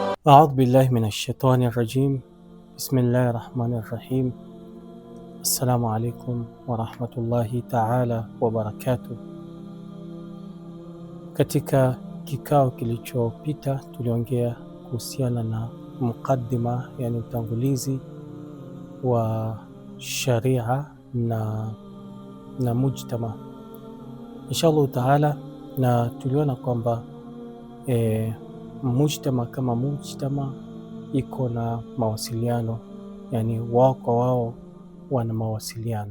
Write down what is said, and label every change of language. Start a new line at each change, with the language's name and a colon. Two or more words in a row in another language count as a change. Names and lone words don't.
Arabic: أعوذ بالله من الشيطان الرجيم. بسم الله الرحمن الرحيم. السلام عليكم ورحمة الله تعالى وبركاته.
Swahili: Katika kikao kilichopita tuliongea kuhusiana na mukaddima, yani utangulizi wa sharia na mujtama
Arabic: إن شاء الله تعالى,
Swahili: na tuliona kwamba mujtama kama mujtama iko na mawasiliano, yani wao kwa wao wana mawasiliano.